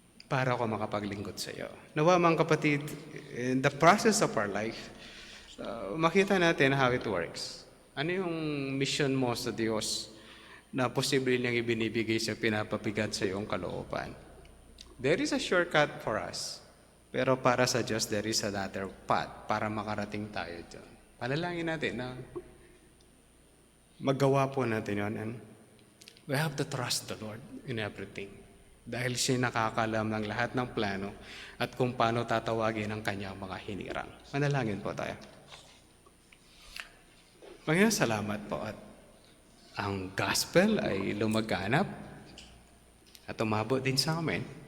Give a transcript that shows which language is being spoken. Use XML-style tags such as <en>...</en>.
<tl>Para ako makapaglingkod sa iyo. Nawa mga kapatid,</tl> <en>in the process of our life,</en> <tl>makita natin</tl> <en>how it works.</en> <tl>Ano yung mission mo sa Diyos na posible niyang ibinibigay sa pinapabigat sa iyong kalooban?</tl> <en>There is a shortcut for us.</en> <tl>Pero para sa Diyos,</tl> <en>there is another path</en> <tl>para makarating tayo dyan. Panalangin natin na magawa po natin yun.</tl> <en>And we have to trust the Lord in everything.</en> <tl>Dahil siya nakakalam ng lahat ng plano at kung paano tatawagin ang kanyang mga hinirang. Manalangin po tayo. Panginoon, salamat po at ang gospel ay lumaganap at umabot din sa amin.</tl>